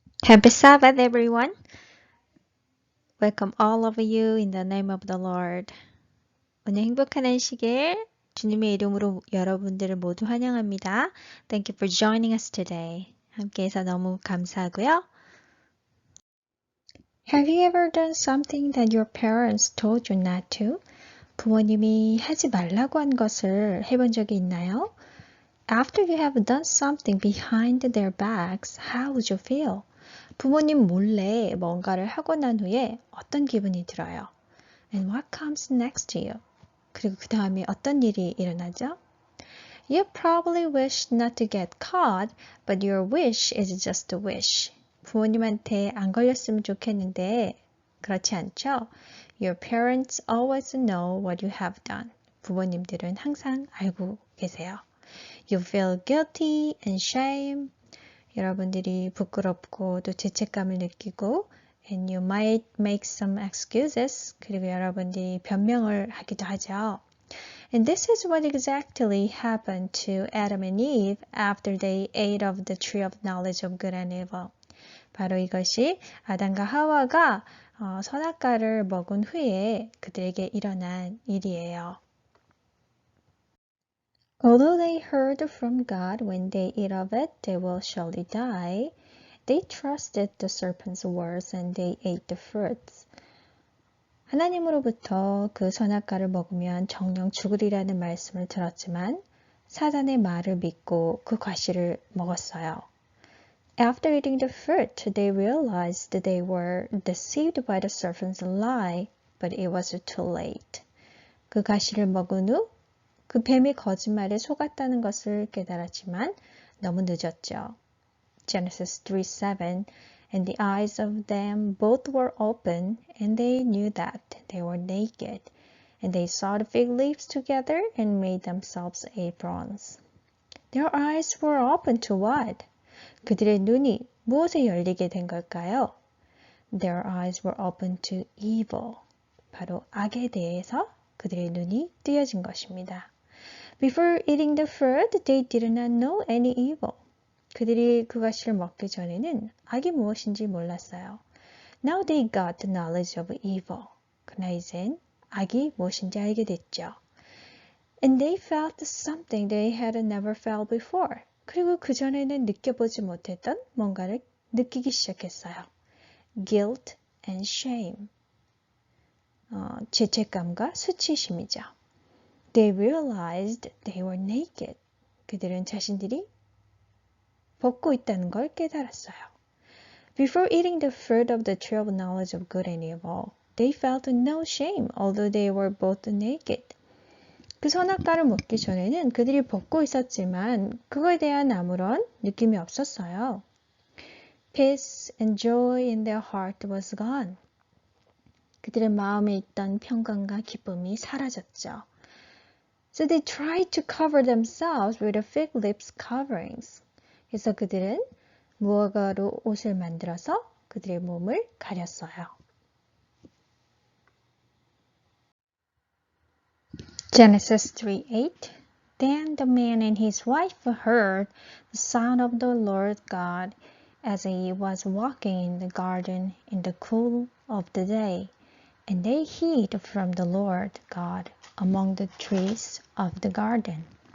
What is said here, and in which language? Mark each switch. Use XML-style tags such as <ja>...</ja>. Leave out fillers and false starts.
<en>Happy Sabbath, everyone. Welcome all of you in the name of the Lord.</en> <ko>오늘 행복한 안식일 주님의 이름으로 여러분들을 모두 환영합니다.</ko> <en>Thank you for joining us today.</en> <ko>함께해서 너무 감사하고요.</ko> <en>Have you ever done something that your parents told you not to?</en> <ko>부모님이 하지 말라고 한 것을 해본 적이 있나요?</ko> <en>After you have done something behind their backs, how would you feel?</en> <ko>부모님 몰래 뭔가를 하고 난 후에 어떤 기분이 들어요?</ko> <en>And what comes next to you?</en> <ko>그리고 그 다음에 어떤 일이 일어나죠?</ko> <en>You probably wish not to get caught, but your wish is just a wish.</en> <ko>부모님한테 안 걸렸으면 좋겠는데 그렇지 않죠?</ko> <en>Your parents always know what you have done.</en> <ko>부모님들은 항상 알고 계세요.</ko> <en>You feel guilty and shame.</en> <ko>여러분들이 부끄럽고 또 죄책감을 느끼고</ko> <en>and you might make some excuses.</en> <ko>그리고 여러분들이 변명을 하기도 하죠.</ko> <en>And this is what exactly happened to Adam and Eve after they ate of the tree of knowledge of good and evil.</en> <ko>바로 이것이 아담과 하와가 선악과를 먹은 후에 그들에게 일어난 일이에요.</ko> <en>Although they heard from God when they eat of it, they will surely die. They trusted the serpent's words and they ate the fruits.</en> <ko>하나님으로부터 그 선악과를 먹으면 정녕 죽으리라는 말씀을 들었지만 사단의 말을 믿고 그 과실을 먹었어요.</ko> <en>After eating the fruit, they realized that they were deceived by the serpent's lie, but it was too late.</en> <ko>그 과실을 먹은 후 그 뱀의 거짓말에 속았다는 것을 깨달았지만 너무 늦었죠.</ko> <en>Genesis 3:7 And the eyes of them both were open, and they knew that they were naked. And they sewed fig leaves together and made themselves aprons. Their eyes were open to what?</en> <ko>그들의 눈이 무엇에 열리게 된 걸까요?</ko> <en>Their eyes were open to evil.</en> <ko>바로 악에 대해서 그들의 눈이 뜨여진 것입니다.</ko> <en>Before eating the fruit, they did not know any evil.</en> <ko>그들이 그 과실을 먹기 전에는 악이 무엇인지 몰랐어요.</ko> <en>Now they got the knowledge of evil.</en> <ko>그러나 이젠 악이 무엇인지 알게 됐죠.</ko> <en>And they felt something they had never felt before.</en> <ko>그리고 그전에는 느껴보지 못했던 뭔가를 느끼기 시작했어요.</ko> <en>Guilt and shame.</en> <ko>죄책감과 수치심이죠.</ko> <en>They realized they were naked.</en> <ko>그들은 자신들이 벗고 있다는 걸 깨달았어요.</ko> <en>Before eating the fruit of the tree of knowledge of good and evil, they felt no shame, although they were both naked.</en> <ko>그 선악과를 먹기 전에는 그들이 벗고 있었지만 그거에 대한 아무런 느낌이 없었어요.</ko> <en>Peace and joy in their heart was gone.</en> <ko>그들의 마음에 있던 평강과 기쁨이 사라졌죠.</ko> <en>So they tried to cover themselves with the fig leaves coverings.</en> <ko>그래서 그들은 무화과로 옷을 만들어서 그들의 몸을 가렸어요.</ko> <en>Genesis 3:8 Then the man and his wife heard the sound of the Lord God as he was walking in the garden in the cool of the day, and they hid from the Lord God among the trees of the garden.</en>